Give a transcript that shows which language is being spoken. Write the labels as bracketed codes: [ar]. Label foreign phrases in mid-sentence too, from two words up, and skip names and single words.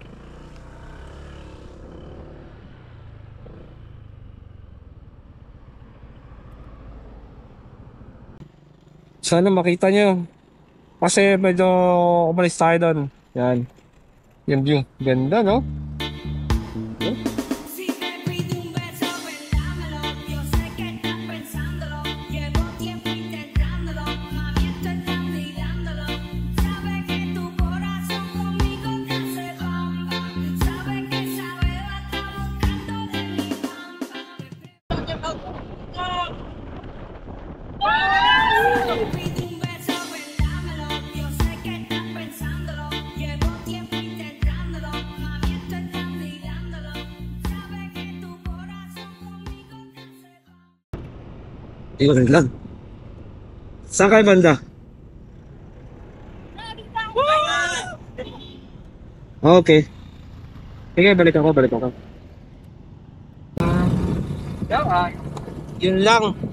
[tl] Sana makita nyo. Kasi medyo umalis tayo doon. Yan. Yung view. Ganda, no? [es] Si te pido un beso, ven dámelo. Yo sé que estás pensándolo. Llevo tiempo intentándolo. Mami, estoy candidándolo. Sabe que tu corazón conmigo te hace bam bam. Sabe que esa beba está buscando de mi bam bam. Si te pido un beso, ven dámelo. Yo sé que estás pensándolo. Llevo tiempo intentándolo. Mami, estoy candidándolo. Sabe que tu corazón conmigo te hace bam. [tl] Ilan lang. Saan kayo banda? Okay. Sige, balik ako. Yun lang.